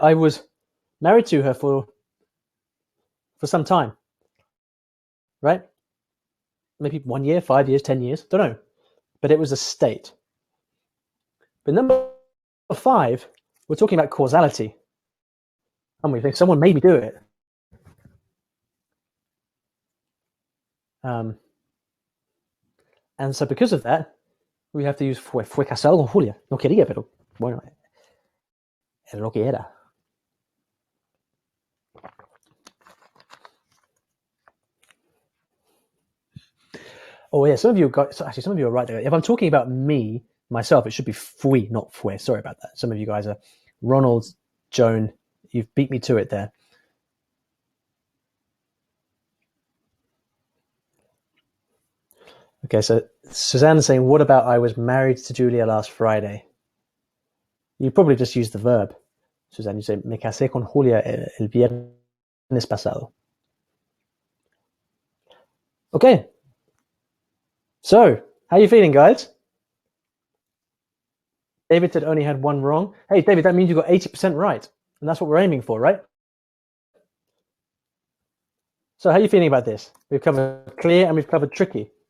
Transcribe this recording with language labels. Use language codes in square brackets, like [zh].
[en] I was married to her for some time, right? Maybe 1 year, 5 years, 10 years, don't know. But it was a state. But number 5, we're talking about causality. And we think someone made me do it. And so because of that, we have to use [es] fue casado con Julia. No quería, pero bueno, era lo que era. [en] Oh yeah, some of you are right there. If I'm talking about me, myself, it should be fui, not fue. Sorry about that. Some of you guys are, Ronald, Joan, you've beat me to it there. Okay, so Suzanne's saying, what about I was married to Julia last Friday? You probably just use the verb. [es] Suzanne, [en] you say, [es] me casé con Julia el viernes pasado. [en] Okay. So, how are you feeling, guys? David said only had 1 wrong. Hey, David, that means you got 80% right. And that's what we're aiming for, right? So how are you feeling about this? We've covered clear and we've covered tricky.